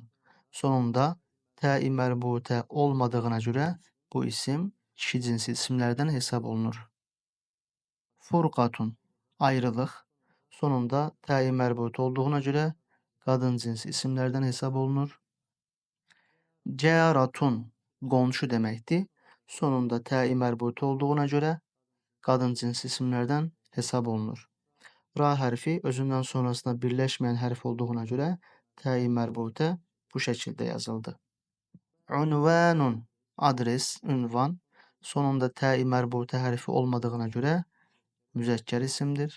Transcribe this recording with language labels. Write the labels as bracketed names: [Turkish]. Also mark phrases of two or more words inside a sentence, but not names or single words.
[Azerbaijani] Sonunda təi mərbuta olmadığına görə bu isim kişi cinsi isimlərdən hesab olunur. Furqatun, ayrılıq. Sonunda təi mərbuta olduğuna görə qadın cinsi isimlərdən hesab olunur. Cəratun, qonşu deməkdir. [Turkish] sonunda t-i merbuta olduğuna göre kadın cins isimlerden hesap olunur. Ra harfi özünden sonrasında birleşmeyen harf olduğuna göre t-i merbute bu şekilde yazıldı. Unvanun adres, ünvan. Sonunda t-i merbute harfi olmadığına göre müzekker isimdir.